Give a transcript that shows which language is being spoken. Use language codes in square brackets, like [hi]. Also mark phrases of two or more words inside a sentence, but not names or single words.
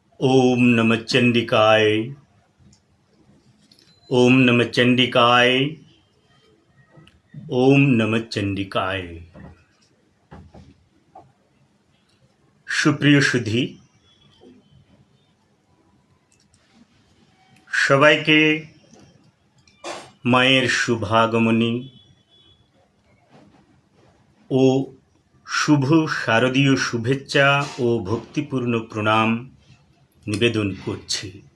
[sa] ओम नमः चंडिकाय। ओम नमः चंडिकाय। ओम नमः चंडिकाय। [bn] সুপ্রিয় সুধী, সবাইকে মায়ের শুভাগমনী ও শুভ শারদীয় শুভেচ্ছা ও ভক্তিপূর্ণ প্রণাম নিবেদন করছি।